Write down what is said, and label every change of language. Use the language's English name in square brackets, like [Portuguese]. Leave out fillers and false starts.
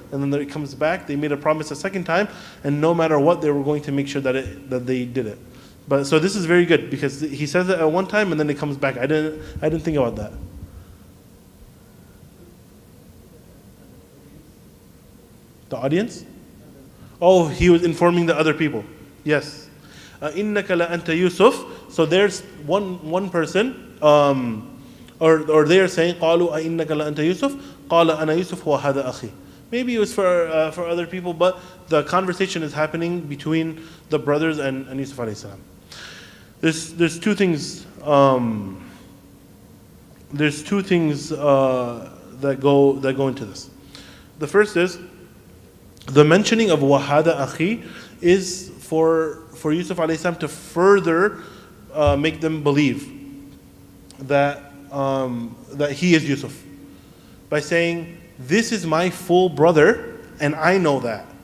[English] And then it comes back, they made a promise a second time, and no matter what, they were going to make sure that they did it. But so this is very good, because he says it at one time, and then it comes back. I didn't think about that. The audience? Oh, he was informing the other people. Yes. [Arabic] إِنَّكَ لَأَنْتَ يُوسُف. [English] So there's one person, or they are saying, [Arabic] قَالُوا أَإِنَّكَ لَأَنْتَ يُوسُف قَالَ أَنَا يُوسُف وَهَذَا أَخِي. [English] Maybe it was for other people, but the conversation is happening between the brothers and Yusuf alayhi salam. There's two things. There's two things that go into this. The first is the mentioning of wahada akhi is for Yusuf alayhi salam to further make them believe that he is Yusuf, by saying, this is my full brother and I know that.